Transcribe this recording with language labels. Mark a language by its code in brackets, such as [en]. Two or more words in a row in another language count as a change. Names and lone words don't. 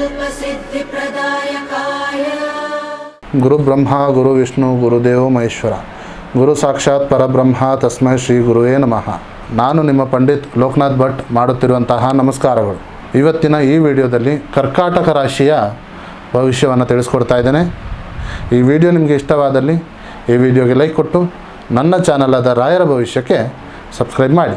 [sa] सिद्धिप्रदायकाय गुरु ब्रह्मा गुरु विष्णु गुरुदेव महेश्वर गुरु साक्षाತ್ ಪರಬ್ರಹ್ಮ ತಸ್ಮೈ ಶ್ರೀ ಗುರುವೇ ನಮಃ. [kn] ನಾನು ನಿಮ್ಮ ಪಂಡಿತ್ ಲೋಕನಾಥ್ ಭಟ್ ಮಾಡುತ್ತಿರುವಂತಹ ನಮಸ್ಕಾರಗಳು. ಇವತ್ತಿನ ಈ ವಿಡಿಯೋದಲ್ಲಿ ಕರ್ಕಾಟಕ ರಾಶಿಯ ಭವಿಷ್ಯವನ್ನು ತಿಳಿಸ್ಕೊಡ್ತಾ ಇದ್ದೇನೆ. ಈ ವಿಡಿಯೋ ನಿಮಗೆ ಇಷ್ಟವಾದಲ್ಲಿ ಈ ವಿಡಿಯೋಗೆ ಲೈಕ್ ಕೊಟ್ಟು ನನ್ನ ಚಾನಲ್ ಆದ ರಾಯರ ಭವಿಷ್ಯಕ್ಕೆ ಸಬ್ಸ್ಕ್ರೈಬ್ ಮಾಡಿ.